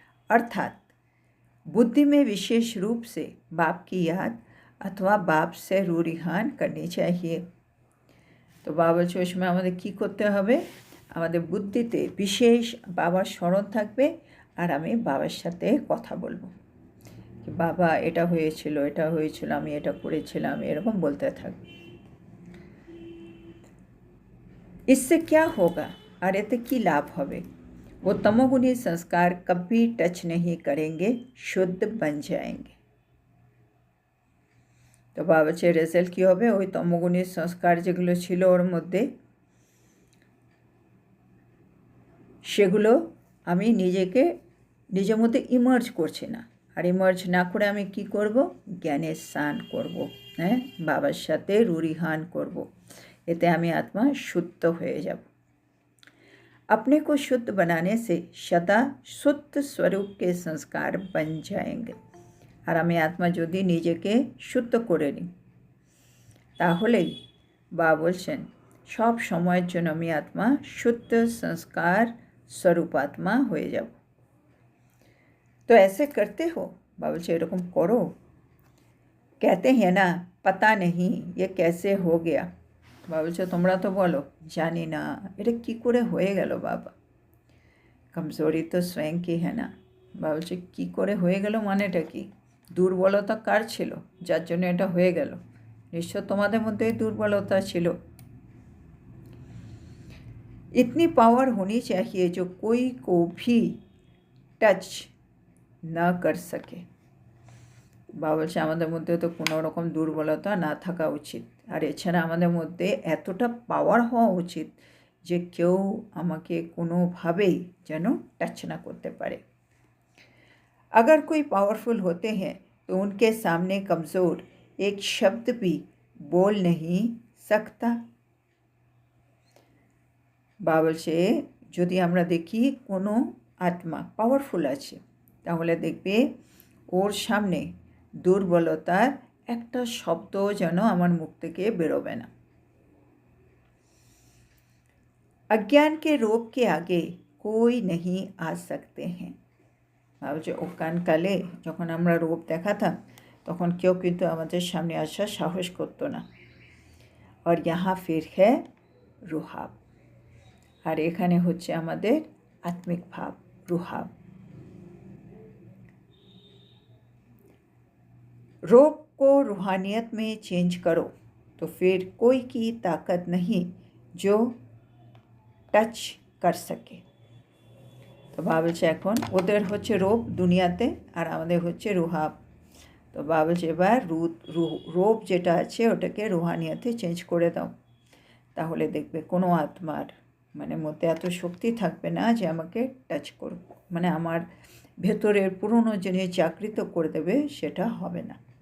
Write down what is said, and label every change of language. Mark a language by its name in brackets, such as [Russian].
[Hindi] अर्थात बुद्धि में विशेष रूप से बाप की याद अथवा बाप से रूरिहान करनी चाहिए। [Bangla] তো বাবা বলছে ওই সময় আমাদের কী করতে হবে, আমাদের বুদ্ধিতে বিশেষ বাবার স্মরণ থাকবে, আর আমি বাবার সাথে কথা বলবো, [Hindi] कि [Bangla] बाबा এটা হয়েছিল, আমি এটা করেছিলাম, এরকম বলতে থাকবে। [Hindi] इससे क्या होगा, [Bangla] আর এতে কী লাভ হবে, [Hindi] वो तमोगुणी संस्कार कभी टच नहीं करेंगे, शुद्ध बन जाएंगे। [Bangla] তো বাবা বলছে রেজাল্ট কী হবে, ওই তমোগুণী সংস্কার যেগুলো ছিল ওর মধ্যে, সেগুলো আমি নিজের মধ্যে ইমার্জ করছি না, আর ইমার্জ না করে আমি কি করব, জ্ঞানের স্নান করব, হ্যাঁ, বাবার সাথে রুরিহান করব, এতে আমি আত্মা শুদ্ধ হয়ে যাব। [Hindi] अपने को शुद्ध बनाने से सदा शुद्ध स्वरूप के संस्कार बन जाएंगे। [Bangla] আর আমি আত্মা যদি নিজেকে শুদ্ধ করে নিই, তাহলেই বাবা বলছেন সব সময়ের জন্য আমি আত্মা [Hindi] शुद्ध संस्कार स्वरूप आत्मा [Bangla] হয়ে যাব। [Hindi] तो ऐसे करते हो, बाबा [Bangla] বলছে এরকম করো। [Hindi] कहते हैं ना पता नहीं ये कैसे हो गया। [Bangla] বাবা বলছে তোমরা তো বলো জানি না এটা কী করে হয়ে গেল বাবা। কমজোরি তো স্বয়ং কি হ্যাঁ না। বাবা বলছে কী করে হয়ে গেল মানেটা কি, দুর্বলতা কার ছিল যার জন্য এটা হয়ে গেল, নিশ্চয় তোমাদের মধ্যেই দুর্বলতা ছিল। [Hindi] इतनी पावर होनी चाहिए जो कोई को भी टच न कर सके। [Bangla] বাবা বলছে আমাদের মধ্যে তো কোনো রকম দুর্বলতা না থাকা উচিত, আর এছাড়া আমাদের মধ্যে এতটা পাওয়ার হওয়া উচিত যে কেউ আমাকে কোনোভাবেই যেন টাচ না করতে পারে। [Hindi] अगर कोई पावरफुल होते हैं तो उनके सामने कमज़ोर एक शब्द भी बोल नहीं सकता। [Bangla] বাবা বলছে যদি আমরা দেখি কোনো আত্মা পাওয়ারফুল আছে, তাহলে দেখবে ওর সামনে দুর্বলতার একটা শব্দ যেন আমার মুখ থেকে বেরোবে না। [Hindi] अज्ञान के रोग के आगे कोई नहीं आ सकते हैं। [Bangla] ভাবছে অজ্ঞানকালে যখন আমরা রূপ দেখাতাম তখন কেউ কিন্তু আমাদের সামনে আসার সাহস করতো না। আর [Hindi] यहाँ फिर है [Bangla] রুহাব, আর এখানে হচ্ছে আমাদের আত্মিক ভাব রুহাব। [Hindi] रूप को रूहानियत में चेंज करो तो फिर कोई की ताकत नहीं जो टच कर सके। [Bangla] তো বাবা বলছে এখন ওদের হচ্ছে রূপ দুনিয়াতে আর আমাদের হচ্ছে রুহাব। তো বাবা বলছে এবার রূপ যেটা আছে ওটাকে রুহানিয়াতে চেঞ্জ করে দাও, তাহলে দেখবে কোনো আত্মার মানে মধ্যে এত শক্তি থাকবে না যে আমাকে টাচ করবে, মানে আমার ভেতরের পুরনো জিনিস জাগৃত করে দেবে, সেটা হবে না।